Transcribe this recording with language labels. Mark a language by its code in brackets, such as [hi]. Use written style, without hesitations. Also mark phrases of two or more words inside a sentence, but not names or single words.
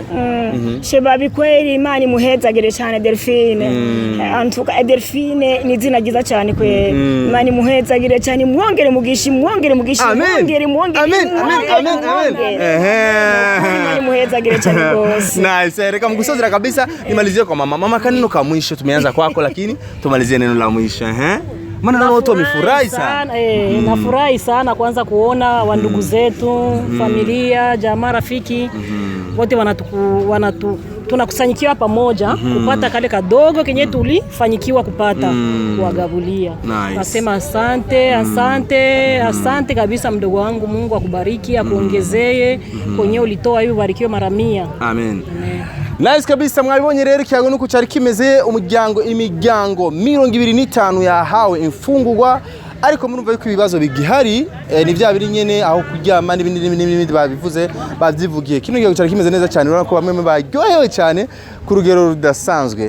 [rn] Shebabi kweri Imana imuhezagire cyane Delphine. Antuka Delphine ni izina giza cyane kweri. Imana imuhezagire cyane mwongere mugishi. Mwongere. Amen. Imana imuhezagire cyane gose. Nice. Reka mgusozera kabisa [sw] nimalizie kwa mama. Mama kanino ka mwisho tumeanza kwako lakini tumalizie neno la mwisho Maana na watu wamefurahi sana. Nafurahi sana kwanza kuona wandugu zetu, familia, jamaa, rafiki wote tunakusanyikiwa pamoja kupata kale kadogo kenye tulifanyikiwa kupata kuwagabulia. Nasema asante kabisa mdogo wangu. Mungu akubariki, akuongezee kwenye ulitoa hiyo barikiwe mara 100. Amen. [rn] Nice kabisa mwabibonye rero kiyago nuko cyari kimeze imiryango 25 yahawe imfungurwa ariko murumva yuko ibibazo bigihari ni bya biri nyene aho kuryama n'ibindi babivuze bavyivugiye. Kino gihe cyari kimeze neza cyane urako bamwe baryohewe cyane ku rugero rudasanzwe.